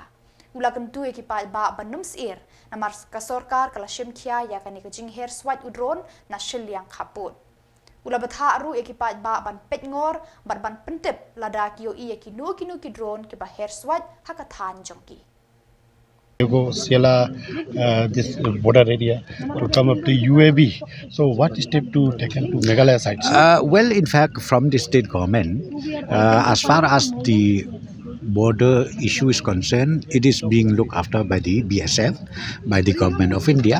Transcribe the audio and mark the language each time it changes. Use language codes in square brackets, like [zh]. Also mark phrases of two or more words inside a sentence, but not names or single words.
[kha] Ula kyntu ya ki paidbah ban syier namar ka sorkar kala shimkhia ya kani ka jingher Swait udron na shiliang khaput. Ula batha ru ya ki paidbah ban petngor ban pyntip lada ki iohi ya ki nu ki drone ki ba her Swait haka Thain jongki. [en] You go Jylla, this border area to come up to UAB. So what step to taken to Meghalaya side? Well, in fact, from the state government, as far as the border issue is concerned, it is being looked after by the BSF, by the government of India.